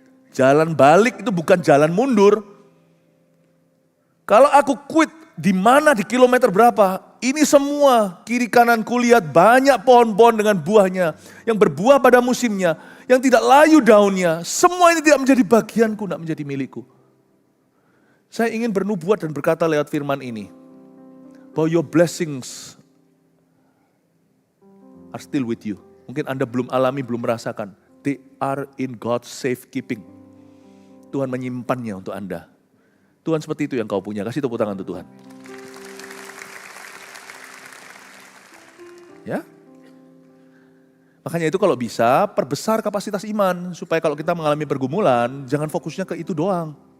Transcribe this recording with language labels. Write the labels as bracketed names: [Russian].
[Indonesian] Jalan balik itu bukan jalan mundur. Kalau aku quit, di mana di kilometer berapa? Ini semua kiri kanan kulihat banyak pohon-pohon dengan buahnya. Yang berbuah pada musimnya. Yang tidak layu daunnya. Semua ini tidak menjadi bagianku, tidak menjadi milikku. Saya ingin bernubuat dan berkata lewat firman ini. [English] Bahwa your blessings are still with you. [Indonesian] Mungkin Anda belum alami, belum merasakan. [English] They are in God's safekeeping. [Indonesian] Tuhan menyimpannya untuk Anda. Tuhan seperti itu yang kau punya. Kasih tepuk tangan untuk Tuhan. Ya. Makanya itu kalau bisa perbesar kapasitas iman. Supaya kalau kita mengalami pergumulan, jangan fokusnya ke itu doang.